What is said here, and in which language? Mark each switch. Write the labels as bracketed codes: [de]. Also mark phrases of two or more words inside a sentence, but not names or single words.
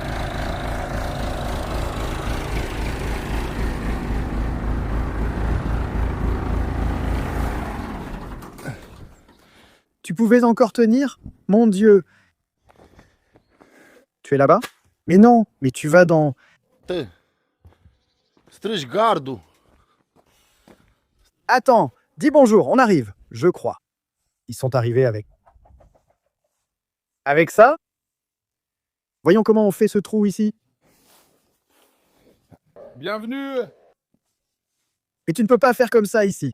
[fr] Tu pouvais encore tenir? Mon Dieu! Tu es là-bas? Mais non, mais tu vas dans... [ro] Te. Strigi gardul. [fr] Attends, dis bonjour, on arrive, je crois. Ils sont arrivés avec... Avec ça? Voyons comment on fait ce trou ici. Bienvenue! Mais tu ne peux pas faire comme ça ici.